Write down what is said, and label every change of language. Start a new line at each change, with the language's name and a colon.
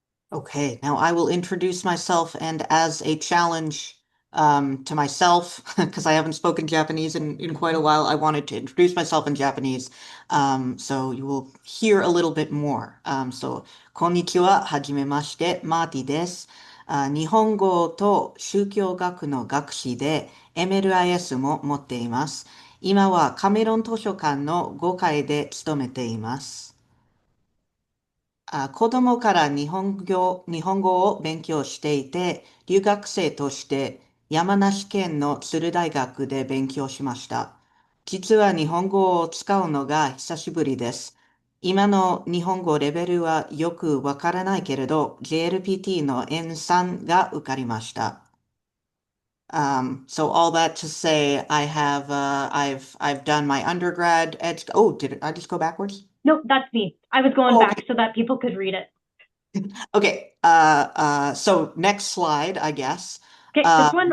English: Okay, now I will introduce myself, and as a challenge to myself, because I haven't spoken Japanese in quite a while, I wanted to introduce myself in Japanese. So you will hear a little bit more.
Japanese: Konnichiwa, hajimemashite, Marty です。日本語と宗教学の学士で MLIS も持っています。今はカメロン図書館の5階で勤めています。子供から日本語を勉強していて、留学生として山梨県の鶴大学で勉強しました。実は日本語を使うのが久しぶりです。今の日本語レベルはよくわからないけれど、JLPT の N3 が受かりました。
English: So all that to say, I've done my undergrad. Oh, did I just go backwards? Nope, that's me. I was going Oh, back okay. so that people could read it. Okay, so next slide, I guess. Okay, this one,